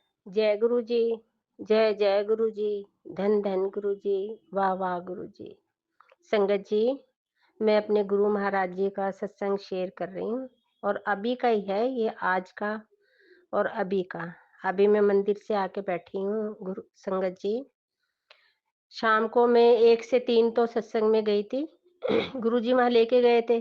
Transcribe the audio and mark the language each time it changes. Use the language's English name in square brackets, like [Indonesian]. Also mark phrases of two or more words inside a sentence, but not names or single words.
[Hindi] जय गुरु जी, जय जय गुरु जी, धन धन गुरु जी, वाह वाह गुरु जी। संगत जी, मैं अपने गुरु महाराज जी का सत्संग शेयर कर रही हूँ और अभी का ही है ये, आज का और अभी का। अभी मैं मंदिर से आके बैठी हूँ गुरु संगत जी। शाम को मैं 1 से 3 तो सत्संग में गई थी। गुरु जी वहाँ लेके गए थे।